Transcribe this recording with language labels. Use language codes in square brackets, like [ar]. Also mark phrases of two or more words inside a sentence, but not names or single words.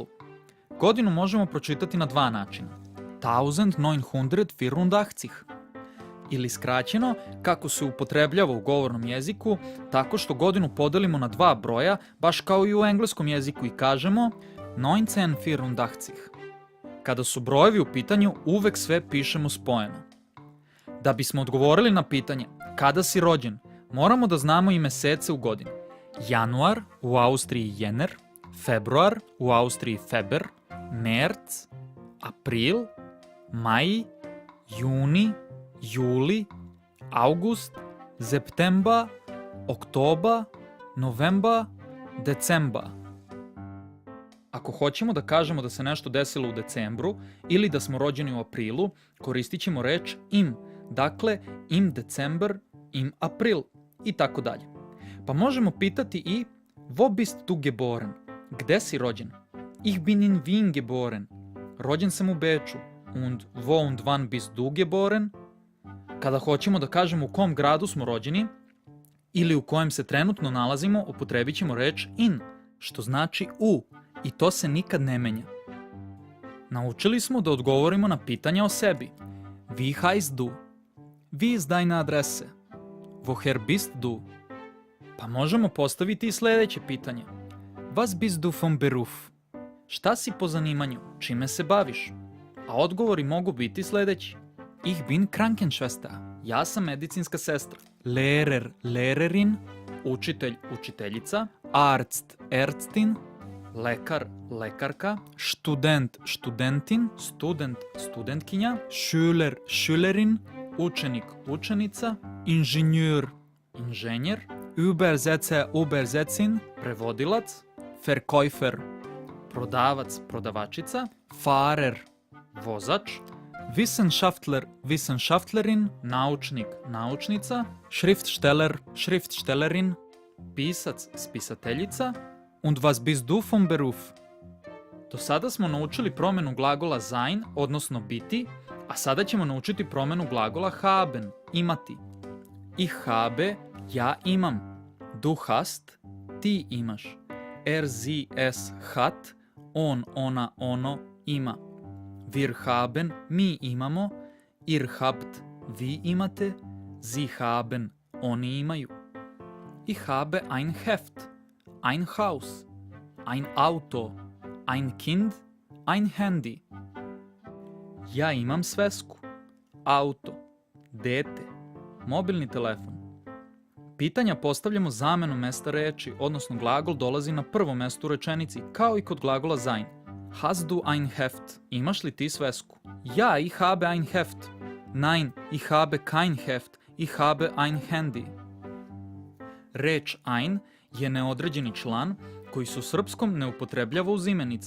[sr] Godinu možemo pročitati na dva načina. 1984 ili skraćeno, kako se upotrebljava u govornom jeziku, tako što godinu podelimo na dva broja, baš kao i u engleskom jeziku i kažemo 1984. Kada su brojevi u pitanju, uvek sve pišemo spojeno. Da bismo odgovorili na pitanje kada si rođen, moramo da znamo i mesece u godini. Januar, u Austriji jener, februar, u Austriji feber, merc, april, maj, juni, juli, august, september, oktober, november, december. Ako hoćemo da kažemo da se nešto desilo u decembru ili da smo rođeni u aprilu, koristit ćemo reč im, dakle [de] im december, im april [sr] i tako dalje. Pa možemo pitati i [de] Wo bist du geboren? [sr] Gde si rođen? [de] Ich bin in Wien geboren. [sr] Rođen sam u Beču. [de] Und wo und wann bist du geboren? [sr] Kada hoćemo da kažemo u kom gradu smo rođeni ili u kojem se trenutno nalazimo, upotrebit ćemo reč in, što znači u, i to se nikad ne menja. Naučili smo da odgovorimo na pitanja o sebi. [de] Wie heißt du? Wie ist deine Adresse? Woher bist du? [sr] Pa možemo postaviti i sljedeće pitanje. [de] Was bist du vom Beruf? [sr] Šta si po zanimanju? Čime se baviš? A odgovori mogu biti sljedeći. [de] Ich bin Krankenschwester. [sr] Ja sam medicinska sestra. [de] Lehrer, Lehrerin. [sr] Učitelj, učiteljica. [de] Arzt, Ärztin. [sr] Lekar, lekarka. [de] Student, studentin. [sr] Student, studentkinja. [de] Schüler, Schülerin. [sr] Učenik, učenica. Inženjer, inženjer. [de] Übersetzer, Übersetzin. [sr] Prevodilac. Verkäufer, prodavac, prodavačica. Fahrer, vozač. [de] Wissenschaftler, Wissenschaftlerin, [sr] naučnik, naučnica. [de] Schriftsteller, Schriftstellerin, [sr] pisac, spisateljica. [de] Und was bist du vom Beruf? [sr] Do sada smo naučili promjenu glagola sein, odnosno biti, a sada ćemo naučiti promjenu glagola haben, imati. [de] Ich habe, [sr] ja imam. [de] Du hast, [sr] ti imaš. [de] Er, sie, es hat, [sr] on, ona, ono ima. [de] Wir haben, [sr] mi imamo. [de] Ihr habt, [sr] vi imate. [de] Sie haben, [sr] oni imaju. [de] Ich habe ein Heft, ein Haus, ein Auto, ein Kind, ein Handy. [sr] Ja imam svesku, auto, dete, mobilni telefon. Pitanja postavljamo zamenom mesta reči, odnosno glagol dolazi na prvo mesto u rečenici, kao i kod glagola sein. [de] Hast du ein Heft? [sr] Imaš li ti svesku? [de] Ja, ich habe ein Heft. Nein, ich habe kein Heft. Ich habe ein Handy. [sr] Reč ein je neodređeni član koji se u srpskom ne upotrebljava uz imenice.